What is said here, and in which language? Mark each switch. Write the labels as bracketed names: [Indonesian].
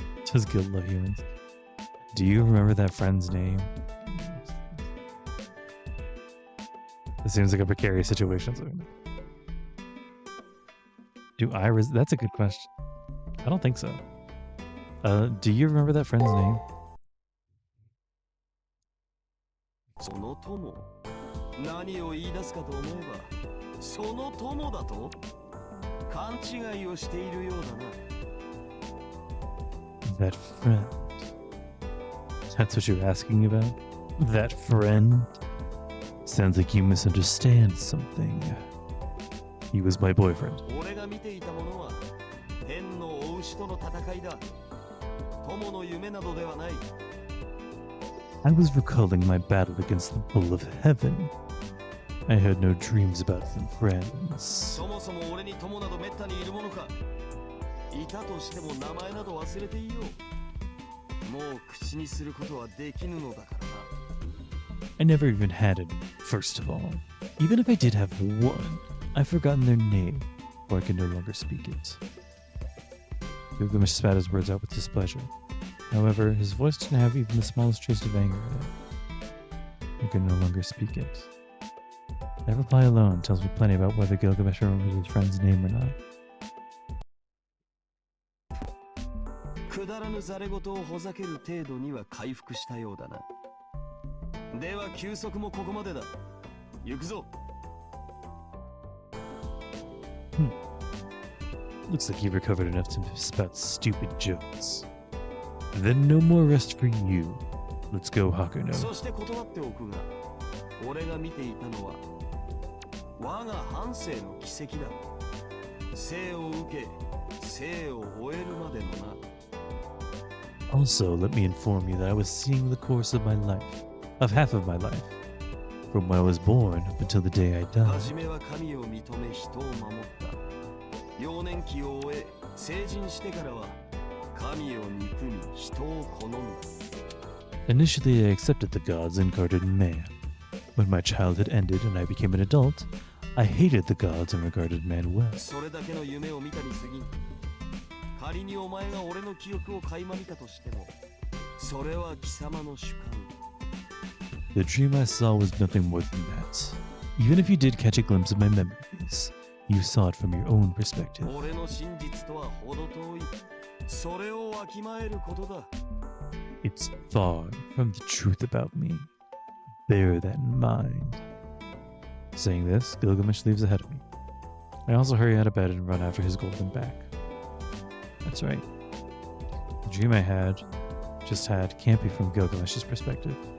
[English] Does Gil love humans? Do you remember that friend's name? It seems like a precarious situation. That's a good question. I don't think so. Do you remember that friend's name? [Japanese] その友、何を言い出すかと思えば、その友だと勘違いをしているようだな。 [English] That friend. That's what you're asking about? That friend? Sounds like you misunderstand something. He was my boyfriend. [Japanese] 俺が見ていたものは天のお牛との戦いだ。友の夢などではない。 [English] I was recalling my battle against the bull of heaven. I had no dreams about them friends. [Japanese] そもそも俺に友などめったにいるものか。いたとしても名前など忘れていいよ。もう口にすることはできぬのだからな。 [English] I never even had any, first of all. Even if I did have one, I've forgotten their name, or I can no longer speak it. Gilgamesh spat his words out with displeasure. However, his voice didn't have even the smallest trace of anger in it. I could no longer speak it. That reply alone tells me plenty about whether Gilgamesh remembers his friend's name or not. [Japanese] くだらぬざれ言をほざける程度には回復したようだな。では休息もここまでだ。行くぞ。 [English] Looks like you've recovered enough to spout stupid jokes. Then no more rest for you. Let's go, Hakuno. [Japanese] そして断っておくが、俺が見ていたのは我が半生の奇跡だ。生を受け、生を終えるまでのな。 [English] Also, let me inform you that I was seeing the course of my life, of half of my life, from when I was born up until the day I [Japanese] は [English] died. [Japanese] じめは神を認め人を守った。幼年期を終え、成人してからは神を憎み人を好む。 [English] Initially, I accepted the gods and regarded man. When my childhood ended and I became an adult, I hated the gods and regarded man well. [Japanese] それだけの夢を見たに過ぎん。仮にお前が俺の記憶を垣間見たとしても、それは貴様の主観。 [English] The dream I saw was nothing more than that. Even if you did catch a glimpse of my memories, you saw it from your own perspective. [Japanese] 俺の真実とは程遠い。それをわきまえることだ。 [English] It's far from the truth about me. Bear that in mind. Saying this, Gilgamesh leaves ahead of me. I also hurry out of bed and run after his golden back. That's right. The dream I just had can't be from Gilgamesh's perspective.